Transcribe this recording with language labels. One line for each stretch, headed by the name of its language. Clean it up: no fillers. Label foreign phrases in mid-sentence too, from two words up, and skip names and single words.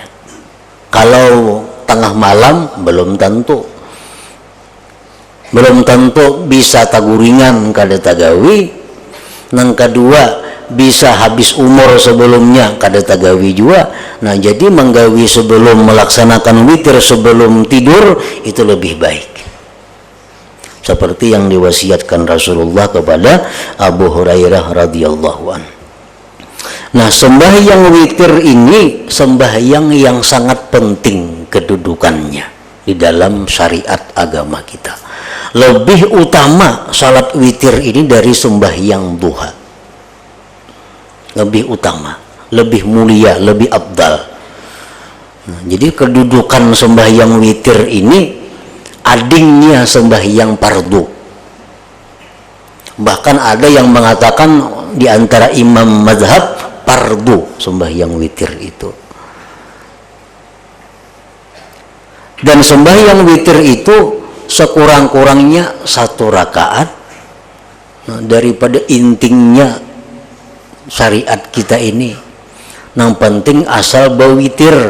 Banjar: Kalau tengah malam belum tentu bisa taguringan kada tagawi. Yang kedua, bisa habis umur sebelumnya kada tagawi juga.
Indonesian: Nah jadi menggawi sebelum melaksanakan witir sebelum tidur itu lebih baik, seperti yang diwasiatkan Rasulullah kepada Abu Hurairah
Arabic: رضي الله عنه.
Indonesian: Nah sembahyang witir ini sembahyang yang sangat penting kedudukannya di dalam syariat agama kita. Lebih utama salat witir ini dari sembahyang duha, lebih utama, lebih mulia, lebih afdal. Nah, jadi kedudukan sembahyang witir ini adingnya sembahyang fardu. Bahkan ada yang mengatakan di antara imam mazhab fardu sembahyang witir itu. Dan sembahyang witir itu sekurang-kurangnya 1 rakaat. Nah, daripada intingnya syariat kita ini, yang penting asal berwitir.